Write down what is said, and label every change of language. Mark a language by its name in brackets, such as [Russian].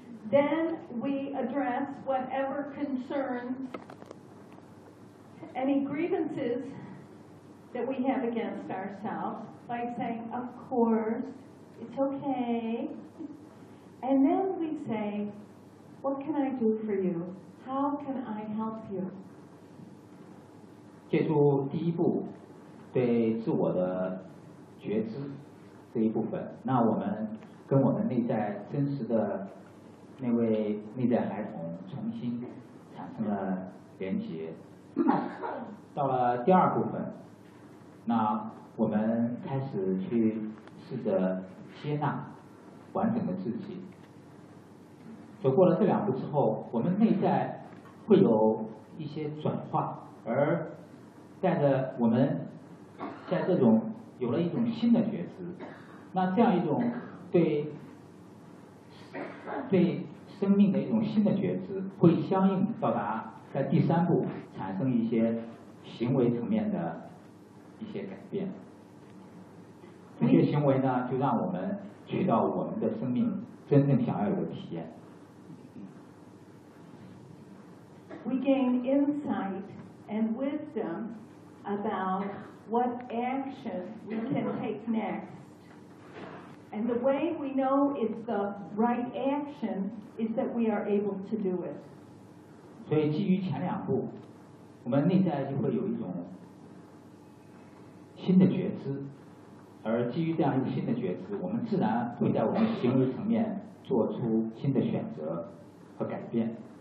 [English] Then we address whatever concerns, any grievances that we have against ourselves by saying, of course,It's okay. And then we say, what can I do for you? How can I help you? [Chinese] 借助第一步对自我的觉知这一部分，那我们跟我们内在真实的那位内在孩童重新产生了连结。到了第二部分，那我们开始去试着接纳完整的自己。走过了这两步之后，我们内在会有一些转化，而带着我们在这种有了一种新的觉知，那这样一种对生命的一种新的觉知会相应到达在第三步产生一些行为层面的一些改变。这些行为呢，就让我们去到我们的生命真正想要有的体验。 [English] We gain insight and wisdom about what action we can take next. And the way we know it's the right action is that we are able to do it. [Chinese] 所以基于前两步，我们内在就会有一种新的觉知。而基于这样一个新的觉知，我们自然会在我们行为层面做出新的选择和改变。